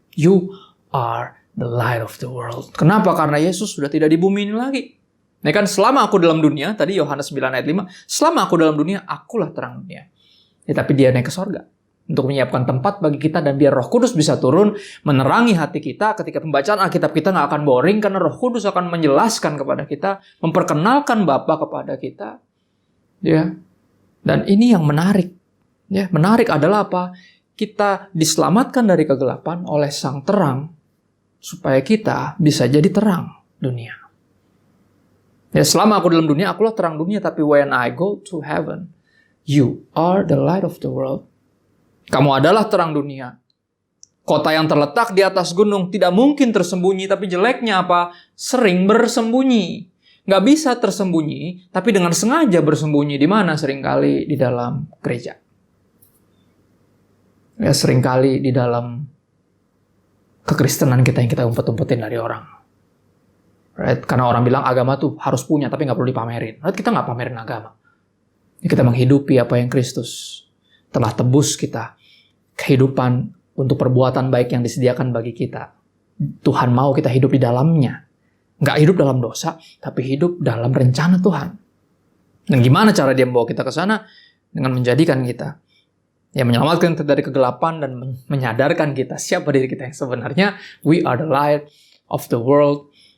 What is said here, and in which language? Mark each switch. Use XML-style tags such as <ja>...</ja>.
<en>You are the light of the world.</en> <id>Kenapa? Karena Yesus sudah tidak di bumi ini lagi. Nah kan selama aku dalam dunia, tadi Yohanes 9 ayat 5, selama aku dalam dunia, akulah terang dunia. Ya, tapi dia naik ke sorga untuk menyiapkan tempat bagi kita dan biar Roh Kudus bisa turun, menerangi hati kita. Ketika pembacaan Alkitab kita nggak akan boring karena Roh Kudus akan menjelaskan kepada kita, memperkenalkan Bapa kepada kita. Ya, dan ini yang menarik. Ya, menarik adalah apa? Kita diselamatkan dari kegelapan oleh Sang Terang supaya kita bisa jadi terang dunia. Ya, selama aku dalam dunia, akulah terang dunia. Tapi</id> <en>when I go to heaven, you are the light of the world.</en> <id>Kamu adalah terang dunia. Kota yang terletak di atas gunung tidak mungkin tersembunyi. Tapi jeleknya apa? Sering bersembunyi. Nggak bisa tersembunyi, tapi dengan sengaja bersembunyi. Di mana? Seringkali di dalam gereja. Ya, seringkali di dalam kekristenan kita yang kita umpet-umpetin dari orang. Right? Karena orang bilang agama tuh harus punya, tapi nggak perlu dipamerin. Right? Kita nggak pamerin agama. Kita menghidupi apa yang Kristus telah tebus kita. Kehidupan untuk perbuatan baik yang disediakan bagi kita. Tuhan mau kita hidup di dalamnya. Nggak hidup dalam dosa, tapi hidup dalam rencana Tuhan. Dan gimana cara dia membawa kita ke sana? Dengan menjadikan kita. Ya, menyelamatkan kita dari kegelapan dan menyadarkan kita siapa diri kita yang sebenarnya.</id> <en>We are the light of the world.</en>